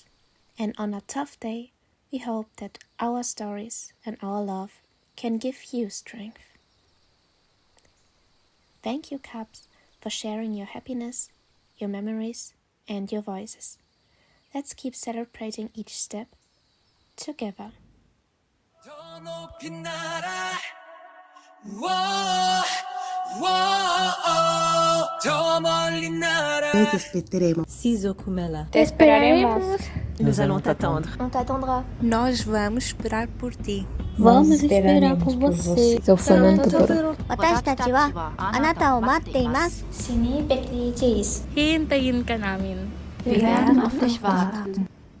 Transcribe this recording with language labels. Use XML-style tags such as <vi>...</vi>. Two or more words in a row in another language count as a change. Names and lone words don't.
<en>And on a tough day, we hope that our stories and our love can give you strength. Thank you, Cubs, for sharing your happiness, your memories, and your voices. Let's keep celebrating each step together.</en> <it>Noi ti aspetteremo.</it> <es>Te esperaremos.</es> <fr>Nous allons t'attendre. On t'attendra.</fr> <pt>Nós vamos esperar por ti. Vamos esperar por você.</pt> <ja>私たちはあなたを待っています。</ja> <tr>Sini bekleyeceğiz.</tr> <tl>Hintayin ka namin.</tl> <de>Wir werden auf dich warten.</de>